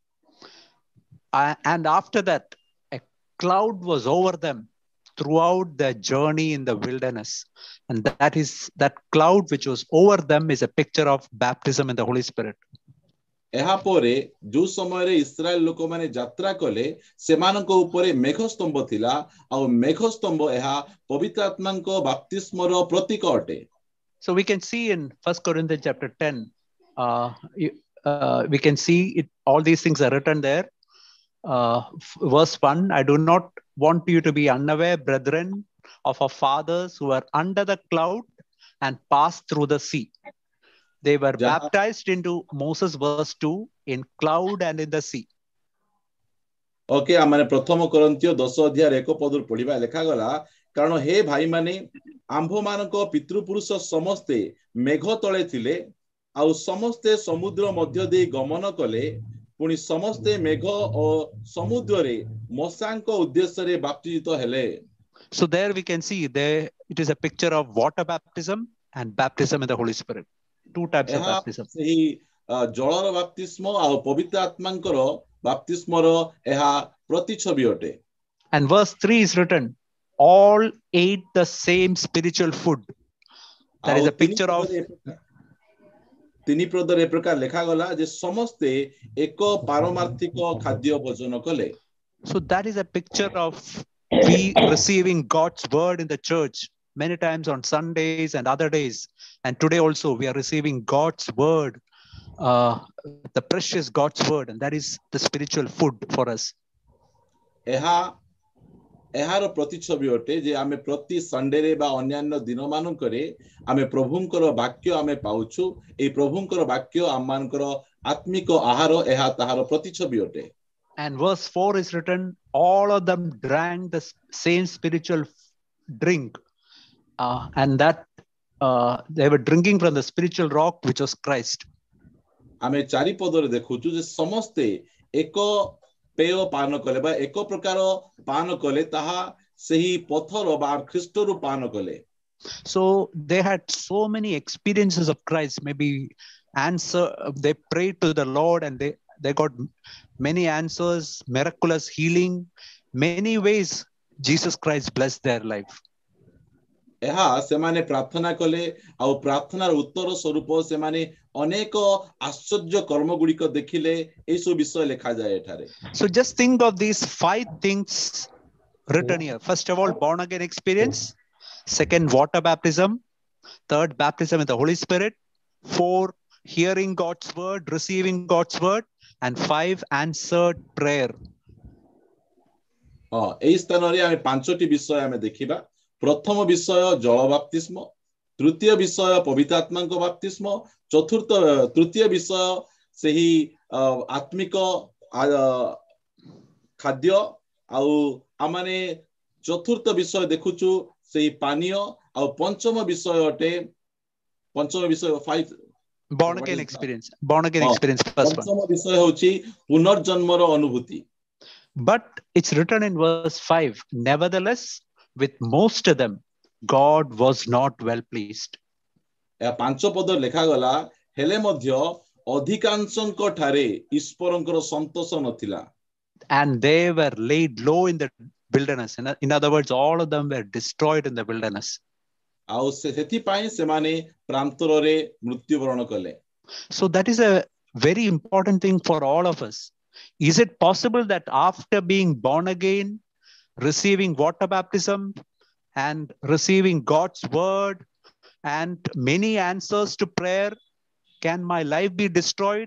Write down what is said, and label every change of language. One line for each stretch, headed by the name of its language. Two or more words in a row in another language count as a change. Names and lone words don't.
English: And after that a cloud was over them throughout their journey in the wilderness, and that cloud which was over them is a picture of baptism in the Holy Spirit.
Odia: ଏହା ପରେ ଯୋ ସମୟ ରେ ଇସ୍ରାଏଲ ଲୋକ ମାନେ ଯାତ୍ରା କଲେ ସେମାନଙ୍କ ଉପରେ ମେଘସ୍ତମ୍ଭ ଥିଲା ଆ ମେଘସ୍ତମ୍ଭ ଏହା ପବିତ୍ର ଆତ୍ମାଙ୍କ ବାପ୍ତିସ୍ମର ପ୍ରତୀକ ଅଟେ।
English: So we can see in 1 Corinthians chapter 10, we can see it. All these things are written there. Verse 1, I do not want you to be unaware, brethren, of our fathers who were under the cloud and passed through the sea. They were
Odia: ଯାହା
English: baptized into Moses, verse 2, in cloud and in the sea.
Odia: ଓକେ ଆମେ ପ୍ରଥମ କରନ୍ତିୟ 10 ଅଧ୍ୟାୟ 1 ପଦରୁ ପଢିବା ଲେଖାଗଲା କାରଣ ହେ ଭାଇମାନେ ଆମ୍ଭମାନଙ୍କ ପିତୃପୁରୁଷ ସମସ୍ତେ ମେଘ ତଳେ ଥିଲେ ଆଉ ସମସ୍ତେ ସମୁଦ୍ର ମଧ୍ୟ ଦେଇ ଗମନ କଲେ ପୁଣି ସମସ୍ତେ ମେଘ ଓ ସମୁଦ୍ରରେ ମଶାଙ୍କ ଉଦ୍ଦେଶ୍ୟରେ ବାପ୍ତିଜିତ ହେଲେ.
English: So there we can see there it is a picture of water baptism and baptism in the Holy Spirit. Two types of
Odia: ଏହା
English: baptism.
Odia: ସେହି ଜଳର ବାପ୍ତିସ୍ମ ଆଉ ପବିତ୍ର ଆତ୍ମାଙ୍କର ବାପ୍ତିସ୍ମର ଏହା ପ୍ରତିଛବି ଅଟେ.
English: And verse 3 is written, all ate the same spiritual food. That is
Odia: ଆଉ
English: a picture of
Odia: ତିନି ପଦରେ ପ୍ରକାର ଲେଖାଗଲା ଯେ ସମସ୍ତେ ଏକ ପାରମାର୍ଥିକ ଖାଦ୍ୟ ଭୋଜନ କଲେ.
English: So that is a picture of we receiving God's word in the church many times on Sundays and other days. And today also we are receiving God's word, the precious God's word, and that is the spiritual food for us.
Odia: ଏହାର ପ୍ରତିଛବି ଅଟେ ଯେ ଆମେ ପ୍ରତି ସଣ୍ଡେରେ ବା ଅନ୍ୟାନ୍ୟ ଦିନମାନଙ୍କରେ ଆମେ ପ୍ରଭୁଙ୍କର ବାକ୍ୟ ଆମେ ପାଉଛୁ. ଏହି ପ୍ରଭୁଙ୍କର ବାକ୍ୟ ଆମମାନଙ୍କର ଆତ୍ମିକ ଆହାର ଏହା ତାହାର ପ୍ରତିଛବି ଅଟେ.
English: And verse 4 is written, all of them drank the same spiritual drink, and that they were drinking from the spiritual rock which was Christ.
Odia: ଆମେ ଚାରି ପଦରେ ଦେଖୁଛୁ ଯେ ସମସ୍ତେ ଏକ ପେୟ ପାନ କଲେ ବା ଏକ ପ୍ରକାର ପାନ କଲେ ତାହା ସେହି ପଥର ବା ଖ୍ରୀଷ୍ଟରୁ ପାନ କଲେ.
English: So they had so many experiences of Christ. Maybe they prayed to the Lord and they got many answers, miraculous healing, many ways Jesus Christ blessed their life.
Odia: ଏହା ସେମାନେ ପ୍ରାର୍ଥନା କଲେ ଆଉ ପ୍ରାର୍ଥନାର ଉତ୍ତର ସ୍ୱରୂପ ସେମାନେ ଅନେକ ଆଶ୍ଚର୍ଯ୍ୟ କର୍ମ ଗୁଡ଼ିକ ଦେଖିଲେ. ଏହି ସବୁ ବିଷୟ ଲେଖାଯାଏ ଏଠାରେ.
English: So just think of these 5 things written here. First of all, born again experience. Second, water baptism. Third, baptism in the Holy Spirit. 4, hearing God's word, receiving God's word. And 5, answered prayer.
Odia: ଏହି ସ୍ଥାନରେ ଆମେ 5ଟି ବିଷୟ ଆମେ ଦେଖିବା. ପ୍ରଥମ ବିଷୟ ଜଳ ବାପ୍ତିସ୍ମ, ତୃତୀୟ ବିଷୟ ପବିତ୍ର ଆତ୍ମାଙ୍କ ବାପ୍ତିସ୍ମ, ତୃତୀୟ ବିଷୟ ସେହି ଆତ୍ମିକ ଖାଦ୍ୟ ଆଉ ଆମମାନେ ଚତୁର୍ଥ ବିଷୟ ଦେଖୁଛୁ ସେହି ପାନୀୟ ଆଉ ପଞ୍ଚମ ବିଷୟ ଅଟେ 5
English: born again experience. Born again experience, first one.
Odia: ପଞ୍ଚମ ବିଷୟ ହେଉଛି ପୁନର୍ଜନ୍ମର ଅନୁଭୂତି.
English: But it's written in verse 5, nevertheless with most of them God was not well pleased.
Odia: ଏହା 5 ପଦରେ ଲେଖାଗଲା ହେଲେ ମଧ୍ୟ ଅଧିକାଂଶଙ୍କ ଠାରେ ଈଶ୍ୱରଙ୍କର ସନ୍ତୋଷ ନଥିଲା.
English: And they were laid low in the wilderness. In other words, all of them were destroyed in the wilderness.
Odia: ଆଉ ସେଥିପାଇଁ ସେମାନେ ପ୍ରାନ୍ତରରେ ମୃତ୍ୟୁବରଣ କଲେ.
English: So that is a very important thing for all of us. Is it possible that after being born again, receiving water baptism and receiving God's word and many answers to prayer, can my life be destroyed?